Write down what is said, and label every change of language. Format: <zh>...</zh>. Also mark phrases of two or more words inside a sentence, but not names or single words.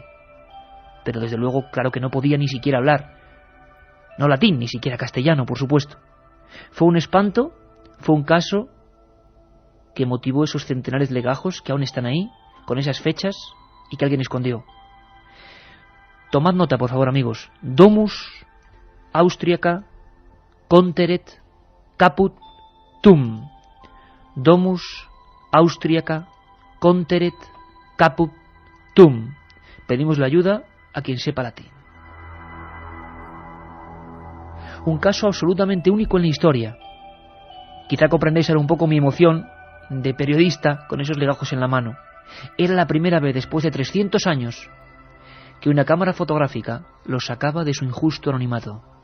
<es>Pero desde luego, claro que no podía ni siquiera hablar. No latín, ni siquiera castellano, por supuesto. Fue un espanto, fue un caso que motivó esos centenares de legajos que aún están ahí, con esas fechas, y que alguien escondió. Tomad nota, por favor, amigos.</es> <la>Domus austriaca conteret caput tum. Domus austriaca conteret caput tum.</la> <es>Pedimos la ayuda a quien sepa latín. Un caso absolutamente único en la historia. Quizá comprendáis ahora un poco mi emoción de periodista con esos legajos en la mano. Era la primera vez después de 300 años que una cámara fotográfica los sacaba de su injusto anonimato.</es>